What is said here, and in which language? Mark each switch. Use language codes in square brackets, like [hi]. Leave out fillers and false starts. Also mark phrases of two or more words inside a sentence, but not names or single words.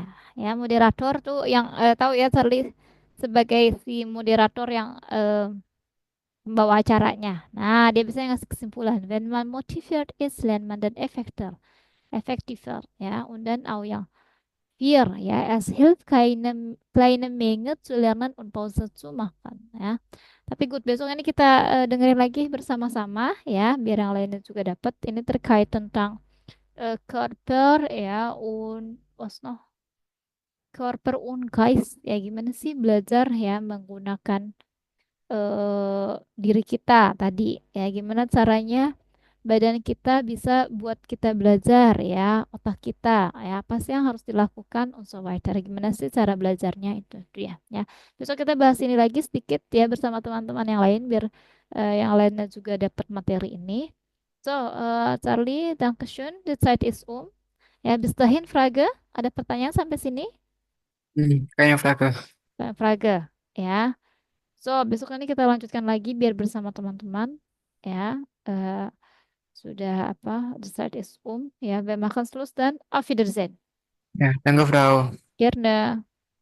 [id] Ya, moderator tuh yang tahu ya, Charlie, sebagai si moderator yang membawa acaranya. Nah, dia bisa ngasih kesimpulan. [de] Wenn man motiviert ist, lernt man dann effektiver. Ya, und dann auch yang vier, ya, es hilft kleine Menge zu lernen und Pause zu machen. [id] Ya. Tapi good, besok ini kita dengerin lagi bersama-sama, ya, biar yang lainnya juga dapat. Ini terkait tentang Körper, ya, [de] was noch? Körper und Geist, [id] ya, gimana sih belajar, ya, menggunakan diri kita tadi, ya, gimana caranya badan kita bisa buat kita belajar, ya, otak kita, ya, apa sih yang harus dilakukan [de] und so weiter, [id] gimana sih cara belajarnya itu dia, ya. Besok kita bahas ini lagi sedikit, ya, bersama teman-teman yang lain biar yang lainnya juga dapat materi ini. [de] So, Charlie, Dankeschön, die Zeit ist um. Ya, bis dahin, Frage, [id] ada pertanyaan sampai sini? Kayaknya Fraga. Frage, ya. So, besok ini kita lanjutkan lagi biar bersama teman-teman, ya. Eh, sudah apa? [de] The Zeit ist um. Ya, wir machen Schluss dan auf Wiedersehen. Ya, danke Frau. Gerne.